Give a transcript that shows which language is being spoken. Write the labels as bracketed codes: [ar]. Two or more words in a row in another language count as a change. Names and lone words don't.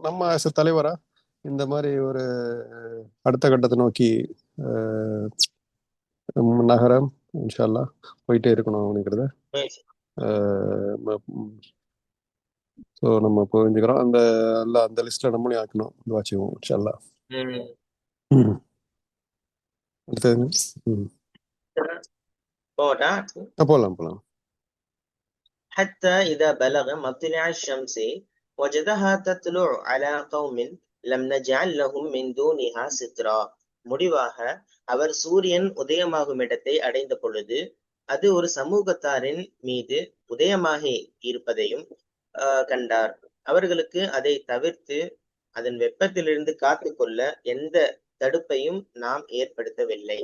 [ta] நம்ம தலைவரா இந்த மாதிரி ஒரு அடுத்த கட்டத்தை நோக்கி நகரம் [ar] إن شاء الله [ta] போயிட்டே இருக்கணும் அப்படிங்கிறத ஸோ நம்ம புரிஞ்சுக்கிறோம். அந்த லிஸ்ட்ல நம்மளையும் ஆக்கணும், வாட்சிவோம் [ar] إن شاء الله. [ta] போலாம். [ar] حتى إذا بلغ مطلع الشمس وجدها تطلع على قوم لم نجعل لهم من دونها سترا. [ta] முடிவாக அவர் சூரியன் உதயமாகும் இடத்தை அடைந்த பொழுது அது ஒரு சமூகத்தாரின் மீது உதயமாகி இருப்பதையும் கண்டார். அவர்களுக்கு அதை தவிர்த்து அதன் வெப்பத்திலிருந்து காத்துக்கொள்ள எந்த தடுப்பையும் நாம் ஏற்படுத்தவில்லை.